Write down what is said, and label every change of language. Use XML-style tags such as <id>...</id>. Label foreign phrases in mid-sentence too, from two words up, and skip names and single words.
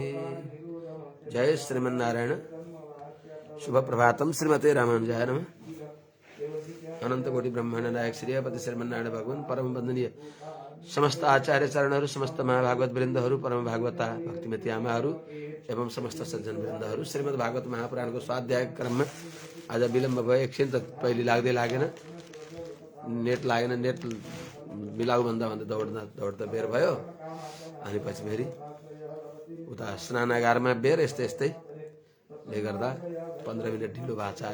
<sa>जय श्रीमन्नारायण। शुभ प्रभातम। श्रीमते रामानुजाय नमः।</sa> <ne>अनंत कोटि ब्रह्मांड नायक श्रीपति श्रीमन्नारायण भगवान परम वंदनीय समस्त आचार्य चरणहरू, समस्त महाभागवत वृन्दहरू, परम भागवता भक्तिमती आमाहरू एवं समस्त सज्जन वृन्दहरू। श्रीमद् भागवत महापुराणको स्वाध्याय क्रममा आज विलम्ब भयो। एकछिन त पहिले लाग्दै लागेन, नेट लागेन। नेट मिलाउ भन्दा दौड्दा दौड्दा बेर भयो। अनि पछि फेरि उता स्नानागारमा बेर, यस्तै यस्तैले गर्दा 15 मिनट ढिलो भएको छ।</ne>